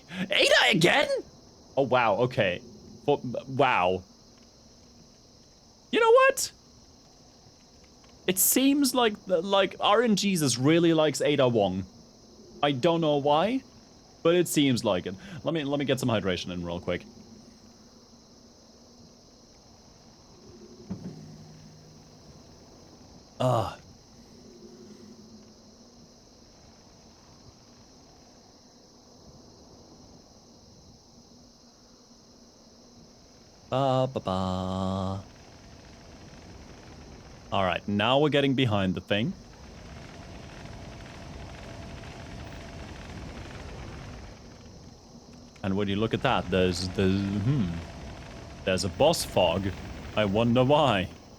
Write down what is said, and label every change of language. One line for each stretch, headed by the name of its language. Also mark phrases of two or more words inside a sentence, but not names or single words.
English: Ada again?! Oh, wow, okay. Wow. You know what? It seems like RNGesus really likes Ada Wong. I don't know why, but it seems like it. Let me get some hydration in real quick. Ah. Ba ba ba. Alright, now we're getting behind the thing. And when you look at that, there's a boss fog. I wonder why.